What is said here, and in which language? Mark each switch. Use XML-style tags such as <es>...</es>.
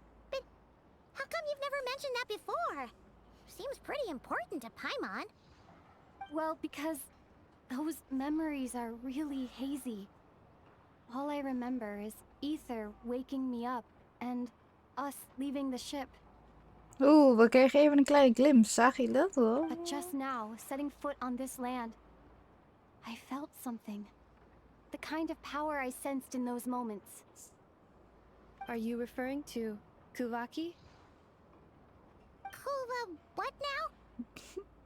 <en>But how come you've never mentioned that before? Seems pretty important to Paimon. Well, because those memories are really hazy. All I remember is Ether waking me up and us leaving the ship.</en> <nl>Oeh, we kregen even een kleine glimpse. Zag je dat hoor?</nl> <en>But just now, setting foot on this land, I felt something. The kind of power I sensed in those moments. Are you referring to Kuvaki? What now?</en>